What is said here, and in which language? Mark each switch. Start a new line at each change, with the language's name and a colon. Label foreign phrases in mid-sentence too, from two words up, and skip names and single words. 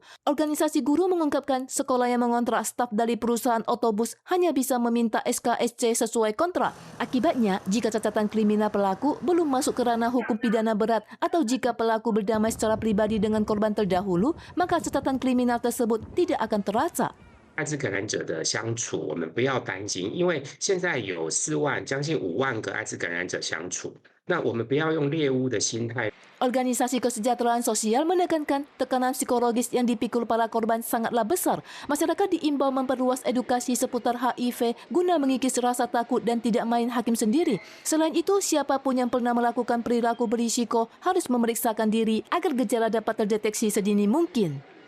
Indonesian: Organisasi guru mengungkapkan sekolah yang mengontrak staf dari perusahaan otobus hanya bisa meminta SKSC sesuai kontrak. Akibatnya, jika catatan kriminal pelaku belum masuk ke ranah hukum pidana berat atau jika pelaku berdamai secara pribadi dengan korban terdahulu, maka catatan kriminal tersebut tidak akan terasa.
Chinese: 艾滋感染者的相处，我们不要担心，因为现在有4万，将近5万个艾滋感染者相处。那我们不要用猎物的心态。
Indonesian: Organisasi Kesejahteraan Sosial menekankan tekanan psikologis yang dipikul para korban sangatlah besar. Masyarakat diimbau memperluas edukasi seputar HIV guna mengikis rasa takut dan tidak main hakim sendiri. Selain itu, siapapun yang pernah melakukan perilaku berisiko harus memeriksakan diri agar gejala dapat terdeteksi sedini mungkin.